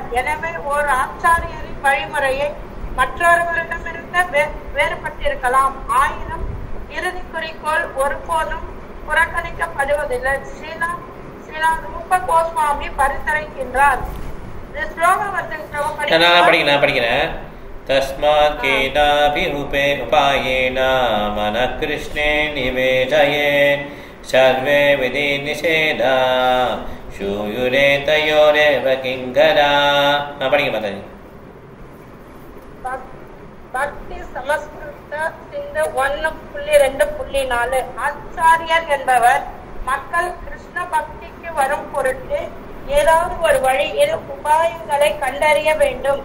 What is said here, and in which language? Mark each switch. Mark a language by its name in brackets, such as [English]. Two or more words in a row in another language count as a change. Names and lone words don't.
[Tamil] எனவே ஒரு ஆச்சாரியரின் வழிமுறையை மற்றொருவரிடமிருந்து வேறுபட்டிருக்கலாம், ஆயினும் இறுதி குறிக்கோள் ஒருபோதும் புறக்கணிக்கப்படுவதில்லை. ஸ்ரீலா ரூப கோஸ்வாமி பரிந்துரைக்கின்றார். படிக்கிறேன். [Sanskrit] तस्मात् केनाभिरूपे उपायेन मनः कृष्णे निवेदये सर्वे विधि निषेधा शूयुरे तयोरेव किङ्करा. [Tamil] படிங்க மாதாஜி. பக்தி சமஸ்கிருத சிந்து 1.2.4. ஆச்சாரியர் என்பவர் மக்கள் கிருஷ்ண பக்திக்கு வரும் பொருட்டு ஏதாவது ஒரு வழியில் உபாயங்களை கண்டறிய வேண்டும்.